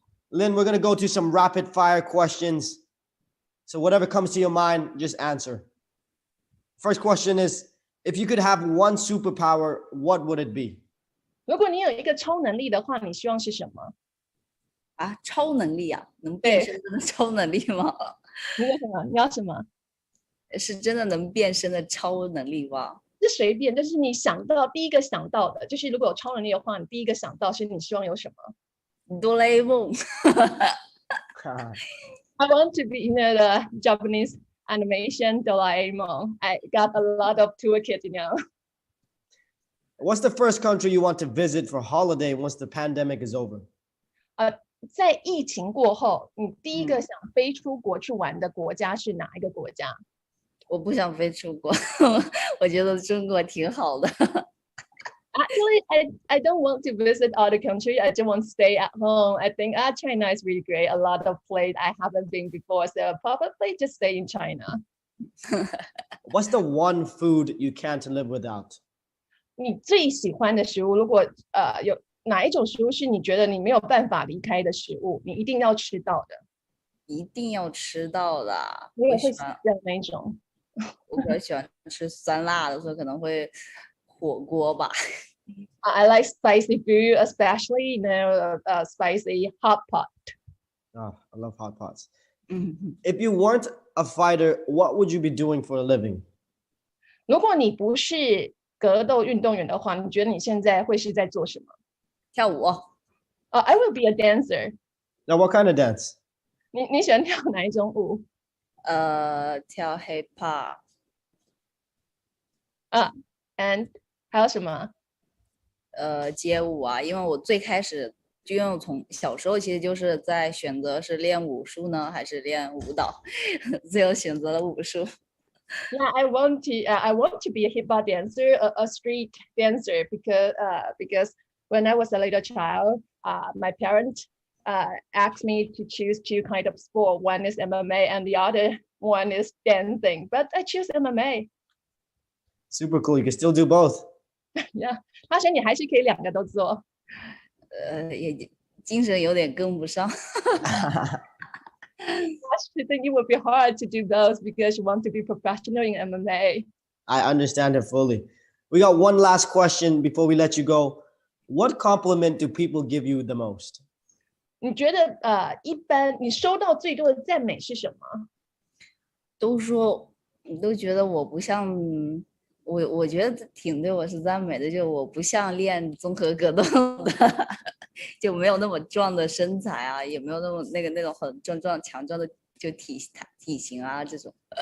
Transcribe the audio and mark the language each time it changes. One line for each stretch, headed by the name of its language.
English: Lin, we're going to go to some rapid fire questions. So whatever comes to your mind, just answer. First question is, if you could have one superpower, what would it be?
Chinese: 如果你有一个超能力的话，你希望是什么？啊，超能力啊，能变身的超能力吗？你要什么？你要什么？是真的能变身的超能力吗？是随便，就是你想到第一个想到的，就是如果有超能力的话，你第一个想到是你希望有什么？哆啦 A 梦。
English: I want to be the Japanese animation Doraemon. I got a lot of toolkit, What's the first country you want to visit for holiday once the pandemic is over?
Chinese: 在疫情过后，你第一个想飞出国去玩的国家是哪一个国家？我不想飞出国，我觉得中国挺好的。
English: Actually, I don't want to visit other countries. I just want to stay at home. I think China is really great. A lot of places I haven't been before, so probably just stay in China. What's the one food you can't live without?
Chinese: 你最喜欢的食物，如果有哪一种食物是你觉得你没有办法离开的食物，你一定要吃到的？一定要吃到的。你也会喜欢哪一种？我比较喜欢吃酸辣的，所以可能会火锅吧。
English: I like spicy food, especially spicy hot pot. Oh, I love hot pots. If you weren't a fighter, what would you be doing for a living?
Chinese: 如果你不是格斗运动员的话，你觉得你现在会是在做什么？跳舞。
English: I will be a dancer. Now, what kind of dance?
Chinese: 你喜欢跳哪一种舞？跳 hip hop。 and 还有什么？街舞啊，因为我最开始就因为我从小时候其实就是在选择是练武术呢还是练舞蹈，最后选择了武术。
English: Yeah, I want to be a hip hop dancer, a street dancer, because when I was a little child, my parents asked me to choose two kind of sport. One is MMA and the other one is dancing. But I choose MMA. Super cool. You can still do both.
Chinese: Yeah, 他说你还是可以两个都做。也精神有点跟不上。
English: I think it would be hard to do those because you want to be professional in MMA. I understand it fully. We got one last question before we let you go. What compliment do people give you the most?
Chinese: 你觉得一般你收到最多的赞美是什么？都觉得我不像我觉得挺对我是赞美的，就我不像练综合格斗的，就没有那么壮的身材啊，也没有那么那种很壮强壮的就体型啊这种。